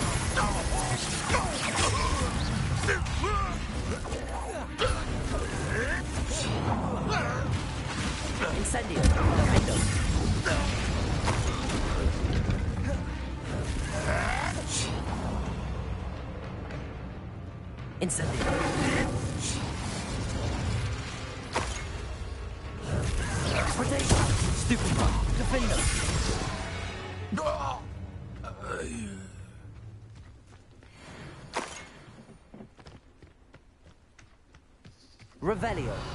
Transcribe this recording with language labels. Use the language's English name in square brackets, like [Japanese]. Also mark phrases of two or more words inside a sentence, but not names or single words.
[Latin] Incendio. Defendo. Incendio. [English] Protection. Stupid. [Latin] Defendo. Revelio.